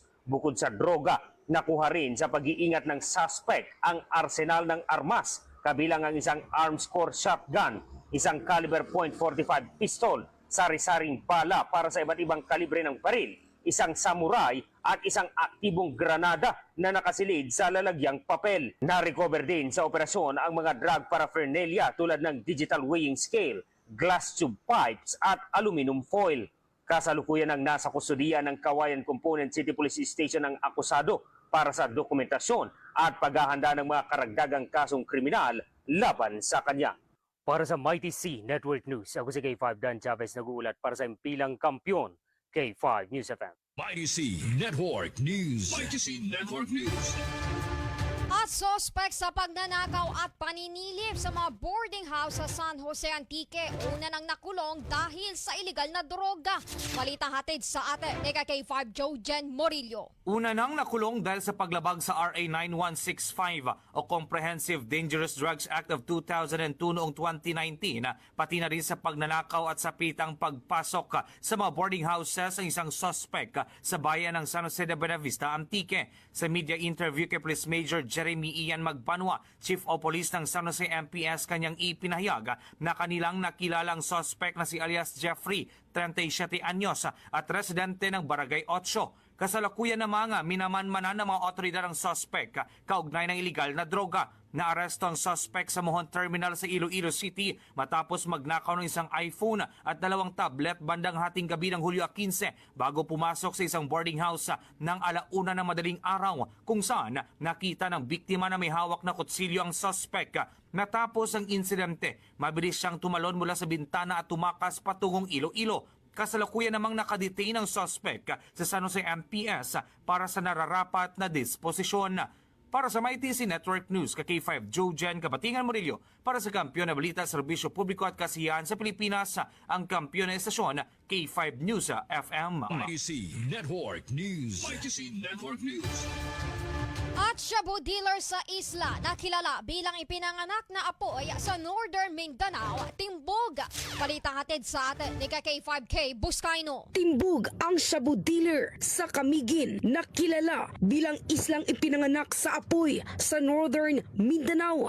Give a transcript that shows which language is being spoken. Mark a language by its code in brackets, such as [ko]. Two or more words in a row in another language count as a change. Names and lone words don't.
[tl] Bukod sa droga, nakuha rin sa pag-iingat ng suspect ang arsenal ng armas, kabilang ang isang arms-core shotgun, isang caliber .45 pistol, sari-saring bala para sa iba't ibang kalibre ng baril, isang samurai at isang aktibong granada na nakasilid sa lalagyang papel. Na-recover din sa operasyon ang mga [en] drug paraphernalia [tl] tulad ng [en] digital weighing scale, glass tube pipes [tl] at [en] aluminum foil. [tl] Kasalukuyan ang nasa kustudiya ng Kawayan Component City Police Station ang akusado para sa dokumentasyon at paghahanda ng mga karagdagang kasong kriminal laban sa kanya. Para sa Mighty C Network News, ako si K5 Dan Chavez nag-uulat para sa impilang kampiyon, K5 News FM. YTC Network News. YTC Network News. At suspect sa pagnanakaw at paninilip sa mga [en] boarding house [tl] sa San Jose Antique. Una nang nakulong dahil sa iligal na droga. Balita hatid sa atin ni K5 Jojen Morillo. Una nang nakulong dahil sa paglabag sa RA 9165 o Comprehensive Dangerous Drugs Act of 2002 noong 2019, pati na rin sa pagnanakaw at sapitang pagpasok sa mga [en] boarding houses [tl] ang isang suspect sa bayan ng San Jose de Buenavista, Antique. Sa [en] media interview [tl] kay Police Major Jeremy Ian Magbanwa, [en] Chief of Police [tl] ng San Jose MPS, kanyang ipinahayag na kanilang nakilalang suspect na si alias Jeffrey, 37 anyos at residente ng Barangay 8. Kasalukuyan naman minamanmanan ng mga otoridad ang suspect kaugnay ng iligal na droga. Naaresto ang suspect sa Mohon Terminal sa Iloilo City matapos magnakaw ng isang iPhone at 2 tablet bandang hating gabi ng Hulyo 15 bago pumasok sa isang [en] boarding house [tl] ng 1:00 ng madaling araw kung saan nakita ng biktima na may hawak na kutsilyo ang suspect. Natapos ang insidente, mabilis siyang tumalon mula sa bintana at tumakas patungong Iloilo. Kasalukuyan namang nakadetain ang suspect sa San Jose MPS para sa nararapat na disposisyon. Para sa MyTC Network News, K5 Jojen Kabatingan Murillo, para sa kampiyon na balita, serbisyo publiko at kasiyahan sa Pilipinas, ang kampiyon na estasyon, K5 News FM. YTC Network News. YTC Network News. At shabu dealer sa isla na kilala bilang ipinanganak na apoy sa Northern Mindanao, timbog. Balitang hatid sa atin ni K5K Buscaino. Timbog ang shabu dealer sa Camiguin na kilala bilang islang ipinanganak sa apoy sa Northern Mindanao.